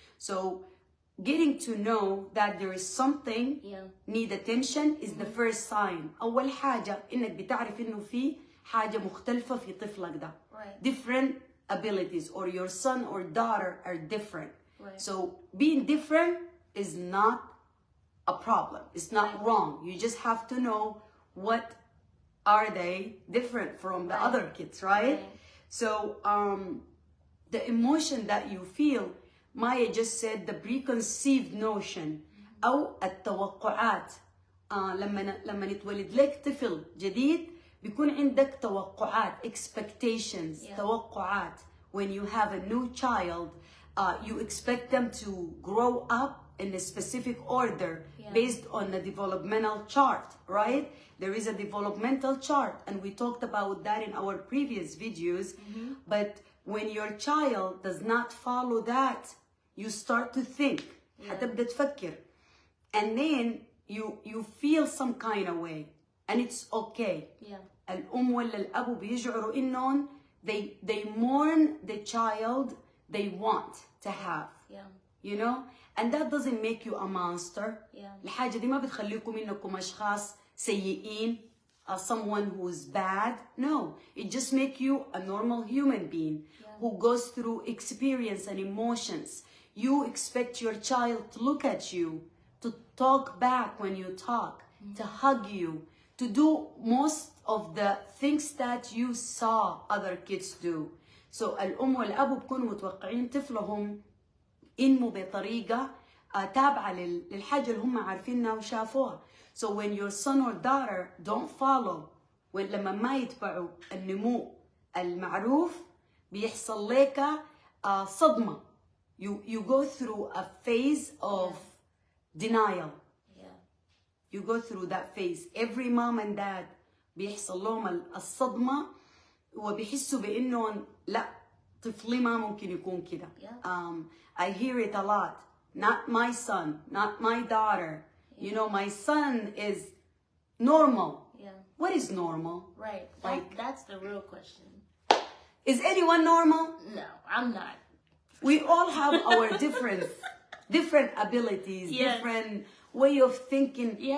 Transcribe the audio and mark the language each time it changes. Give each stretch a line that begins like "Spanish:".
English: So getting to know that there is something need attention is the first sign.
Arabic: أول حاجة إنك بتعرف إنه في حاجة مختلفة في طفلك ده.
English: Different abilities, or your son or daughter are different. So being different is not a problem. It's not wrong. You just have to know what are they different from the other kids, right? So the emotion that you feel, Maya just said the preconceived notion
Arabic: أو التوقعات. لما يتولد لك طفل جديد بيكون عندك توقعات, expectations, توقعات.
English: When you have a new child, you expect them to grow up in a specific order based on the developmental chart, right? There is a developmental chart, and we talked about that in our previous videos. But when your child does not follow that, you start to think.
Arabic: حتبدأ تفكر.
English: And then you feel some kind of way, and it's okay.
Arabic: الأم ولا الأب بيشعروا إنهم
English: they mourn the child they want to have. You know, and that doesn't make you a monster.
Arabic: الحاجة دي ما بتخليكم إنكم أشخاص سيئين,
English: someone who's bad. No, it just makes you a normal human being who goes through experience and emotions. You expect your child to look at you, to talk back when you talk, to hug you, to do most of the things that you saw other kids do.
Arabic: So الأم والأب بيكونوا متوقعين طفلهم إنمو بطريقة تابعة للحاجة اللي هم عارفينها وشافوها.
English: So when your son or daughter don't follow,
Arabic: لما ما يتبعوا النمو المعروف بيحصل لك صدمة.
English: You go through a phase of denial. You go through that phase. Every mom and dad
Arabic: بيحصل لهم الصدمة وبيحسوا بإنه لا طفلي ما ممكن يكون كده.
English: I hear it a lot. Not my son, not my daughter. You know, my son is normal. What is normal? Right. That's the real question. Is anyone normal? No, I'm not. We all have our different abilities, different way of thinking.